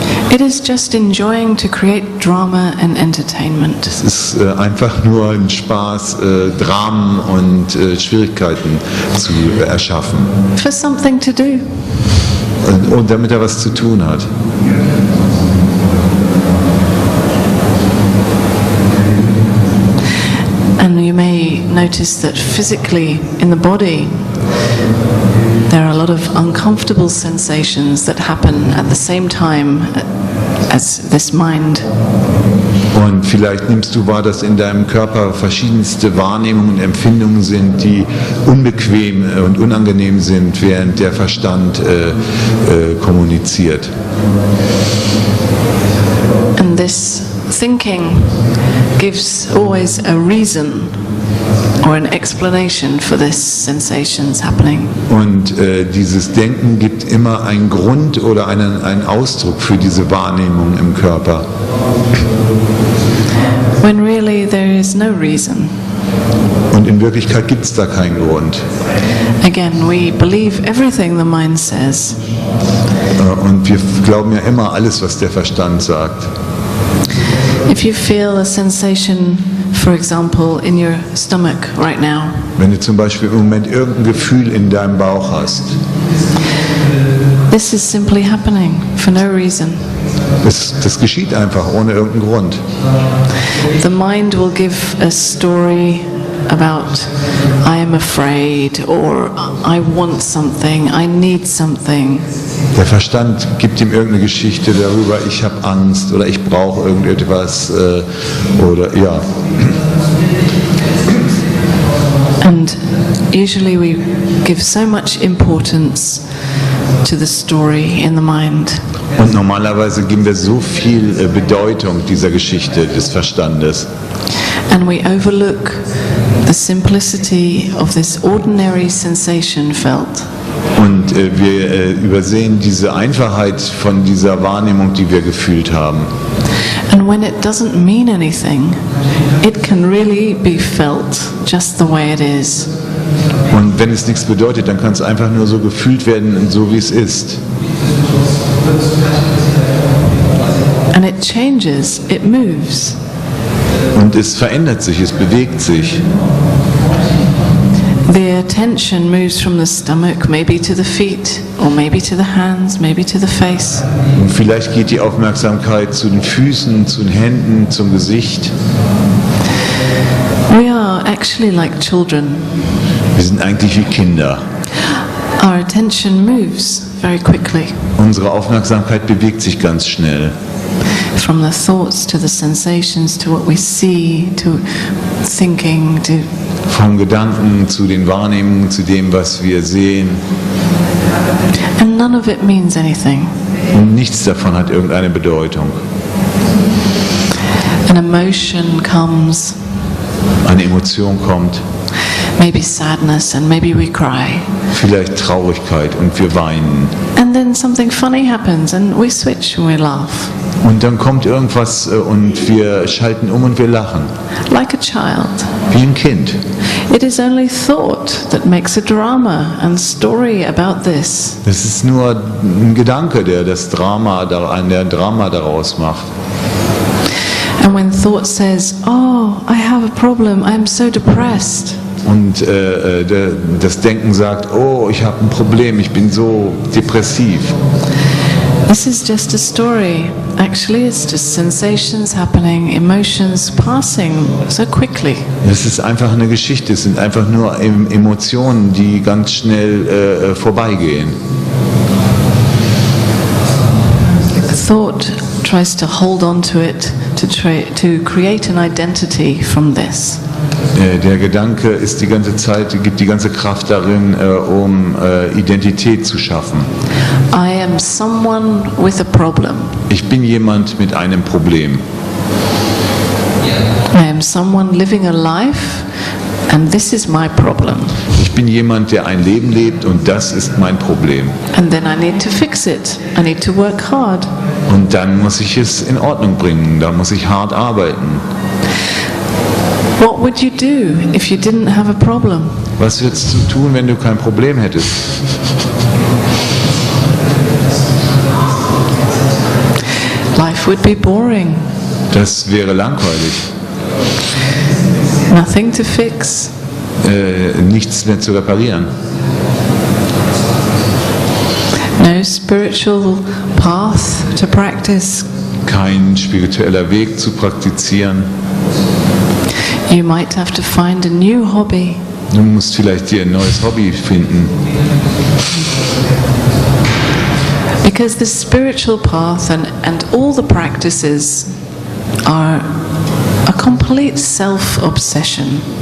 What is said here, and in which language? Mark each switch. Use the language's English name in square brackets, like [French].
[English] It is just enjoying to create drama and entertainment. [German] Es ist einfach nur ein Spaß, Dramen und Schwierigkeiten zu erschaffen. [English] For something to do. [German] Und damit er was zu tun hat. [English] And you may notice that physically in the body there are a lot of uncomfortable sensations that happen at the same time as this mind. [German] Und vielleicht nimmst du wahr, dass in deinem Körper verschiedenste Wahrnehmungen und Empfindungen sind, die unbequem und unangenehm sind, während der Verstand kommuniziert. [English] And this thinking gives always a reason or an explanation for these sensations happening. [German] Und dieses Denken gibt immer einen Grund oder einen Ausdruck für diese Wahrnehmung im Körper. [English] When really there is no reason. [German] Und in Wirklichkeit gibt es da keinen Grund. [English] Again, we believe everything the mind says. [German] Und wir glauben ja immer alles, was der Verstand sagt. [English] If you feel a sensation, for example, in your stomach right now, [German] Wenn du zum Beispiel im Moment irgendein Gefühl in deinem Bauch hast, [English] this is simply happening for no reason. [German] das geschieht einfach ohne irgendeinen Grund. [English] The mind will give a story about I am afraid or I want something, I need something. [German] Der Verstand gibt ihm irgendeine Geschichte darüber, ich habe Angst oder ich brauche irgendetwas oder ja. [English] And usually we give so much importance to the story in the mind. [German] Und normalerweise geben wir so viel Bedeutung dieser Geschichte des Verstandes. [English] And we overlook the simplicity of this ordinary sensation felt. [German] Und wir übersehen diese Einfachheit von dieser Wahrnehmung, die wir gefühlt haben. [English] And when it doesn't mean anything, it can really be felt just the way it is. [German] Und wenn es nichts bedeutet, dann kann es einfach nur so gefühlt werden, so wie es ist. [English] And it changes, it moves. [German] Und es verändert sich, es bewegt sich. [English] The attention moves from the stomach maybe to the feet, or maybe to the hands, maybe to the face. [German] Und vielleicht geht die Aufmerksamkeit zu den Füßen, zu den Händen, zum Gesicht. [English] We are actually like children. [German] Wir sind eigentlich wie Kinder. [English] Our attention moves very quickly. [German] Unsere Aufmerksamkeit bewegt sich ganz schnell. [English] From the thoughts to the sensations to what we see to thinking to [German] Vom Gedanken zu den Wahrnehmungen, zu dem, was wir sehen. [English] and none of it means anything. [German] Und nichts davon hat irgendeine Bedeutung. [English] An emotion comes, [German] Eine Emotion kommt, [English] maybe sadness, and maybe we cry. [German] vielleicht Traurigkeit und wir weinen. [English] And then something funny happens and we switch and we laugh. [German] Und dann kommt irgendwas und wir schalten um und wir lachen. [English] Like a child. [German] Wie ein Kind. [English] It is only thought that makes a drama and story about this. [German] Das ist nur ein Gedanke, der das Drama daraus macht. [English] And when thought says, oh, I have a problem, I'm so depressed. [German] Und das Denken sagt, oh, ich habe ein Problem, ich bin so depressiv. [English] This is just a story. Actually, it's just sensations happening, emotions passing so quickly. [German] Das ist einfach eine Geschichte, es sind einfach nur Emotionen, die ganz schnell vorbeigehen. [English] Thought tries to hold on to it to create an identity from this. [German] Der Gedanke ist die ganze Zeit, gibt die ganze Kraft darin, um Identität zu schaffen. [English] I am someone with a problem. [German] Ich bin jemand mit einem Problem. [English] I am someone living a life and this is my problem. [German] Ich bin jemand, der ein Leben lebt und das ist mein Problem. [English] And then I need to fix it. I need to work hard. [German] Und dann muss ich es in Ordnung bringen, da muss ich hart arbeiten. [English] What would you do if you didn't have a problem? [German] Was würdest du tun, wenn du kein Problem hättest? [English] Life would be boring. [German] Das wäre langweilig. [English] Nothing to fix. [German] Nichts mehr zu reparieren. [English] No spiritual path to practice. [German] Kein spiritueller Weg zu praktizieren. [English] You might have to find a new hobby. [German] Du musst vielleicht dir ein neues Hobby finden. [English] Because the spiritual path and all the practices are a complete self-obsession.